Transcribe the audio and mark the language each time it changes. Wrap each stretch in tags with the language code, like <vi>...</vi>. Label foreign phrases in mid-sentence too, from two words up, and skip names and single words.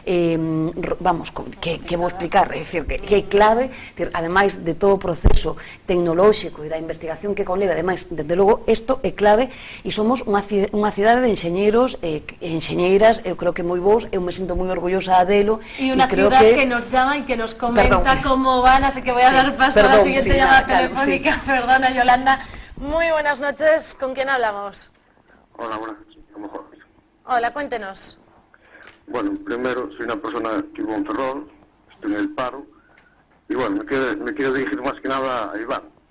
<gl>vamos, que vou explicar, é dicir, que é clave, ademais de todo o proceso tecnolóxico e da investigación que conleva, ademais, desde logo, isto é clave, e somos unha cidade de enxeñeiros e enxeñeiras, eu creo que moi vos, eu me sinto moi orgullosa delo, e unha cidade</gl> <es>que nos llama y que nos comenta cómo van, así que voy a dar paso a la siguiente llamada telefónica. Perdona, Yolanda. Muy buenas noches, ¿con quién hablamos? Hola, buenas noches, a lo mejor. Hola, cuéntenos. Bueno, primero, soy una persona que vivo en Ferrol, estoy en el paro, y bueno, me quiero dirigir más que nada a Iván.</es>